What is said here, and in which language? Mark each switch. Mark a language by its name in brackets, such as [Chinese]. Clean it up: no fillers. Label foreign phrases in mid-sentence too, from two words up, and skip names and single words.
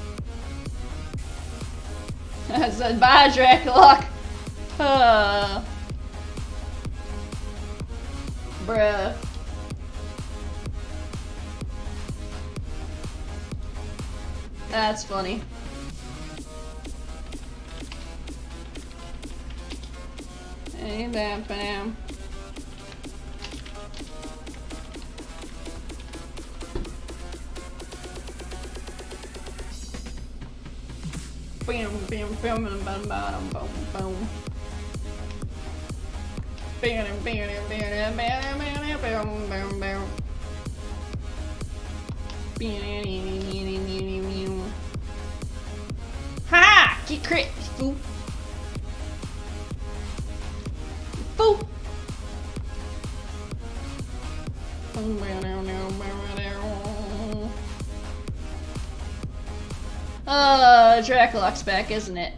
[English] I said bye, Draculok. Bruh. That's funny. Hey, bam, bam. Bam, bam, bam, bam, bam, bam, bam, bam. Bam, bam, bam, bam, bam, bam, bam, bam, bam. Ha! Get crit, fool. Fool. Draculock's back, isn't it?